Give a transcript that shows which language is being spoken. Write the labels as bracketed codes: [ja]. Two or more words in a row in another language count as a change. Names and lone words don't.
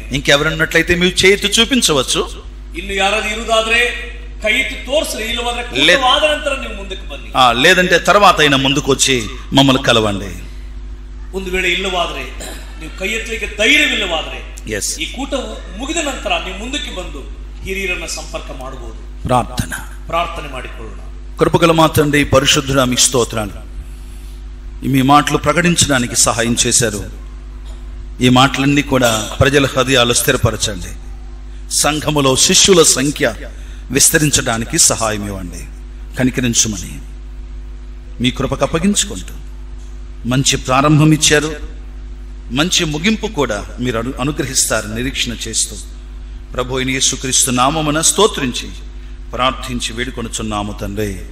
[te] ఇంకెవరన్నట్లయితే మీరు చేతి చూపించవచ్చు. [kn] ಇನ್ನು ಯಾರಾದ್ರೂ ಇರುವುದಾದ್ರೆ ಕೈ ಎತ್ತಿ ತೋರಿಸ್ರಿ, ಇಲ್ಲವಾದ್ರೆ ಕೂಟವಾದ ನಂತರ ನೀವು ಮುಂದಕ್ಕೆ ಬನ್ನಿ. [te] లేదంటే తర్వాత అయినా ముందుకు వచ్చి మమ్మల్ని కలవండి. [kn] ಒಂದು ವೇಳೆ ಇಲ್ಲವಾದ್ರೆ, ನೀವು ಕೈ ಎತ್ತಲಿಕ್ಕೆ ಧೈರ್ಯವಿಲ್ಲವಾದ್ರೆ, ಈ ಕೂಟ ಮುಗಿದ ನಂತರ ನೀವು ಮುಂದಕ್ಕೆ ಬಂದು ಹಿರಿಯರನ್ನ ಸಂಪರ್ಕ ಮಾಡಬಹುದು. ಪ್ರಾರ್ಥನೆ ಮಾಡಿಕೊಳ್ಳೋಣ. [te] కృపగల మా తండ్రి, పరిశుద్ధుడా మీకు స్తోత్రాలు. మీ మాటలు ప్రకటించడానికి సహాయం చేశారు. ఈ మాటలన్నీ కూడా ప్రజల హృదయాలు స్థిరపరచండి. సంఘములో శిష్యుల సంఖ్య విస్తరించడానికి సహాయం ఇవ్వండి. కనికరించమని మీ కృపకు అప్పగించుకుంటూ మంచి ప్రారంభం ఇచ్చారు, మంచి ముగింపు కూడా మీరు అనుగ్రహిస్తారు నిరీక్షణ చేస్తూ ప్రభు అయిన యేసుక్రీస్తు నామమున స్తోత్రించి ప్రార్థించి వేడుకొనుచున్నాము తండ్రి.